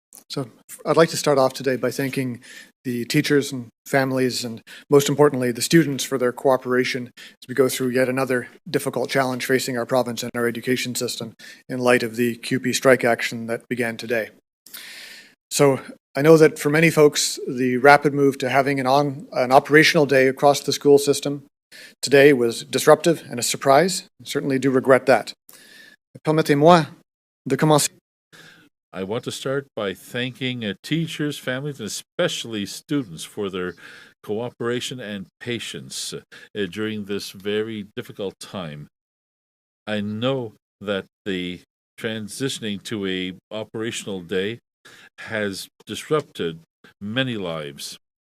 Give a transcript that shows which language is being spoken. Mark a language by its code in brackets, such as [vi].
[en] So I'd like to start off today by thanking the teachers and families and most importantly the students for their cooperation as we go through yet another difficult challenge facing our province and our education system in light of the CUPE strike action that began today. So I know that for many folks the rapid move to having an operational day across the school system today was disruptive and a surprise. I certainly do regret that. [fr] Permettez-moi de commencer. [en] I want to start by thanking teachers, families, and especially students for their cooperation and patience during this very difficult time. I know that the transitioning to a operational day has disrupted many lives.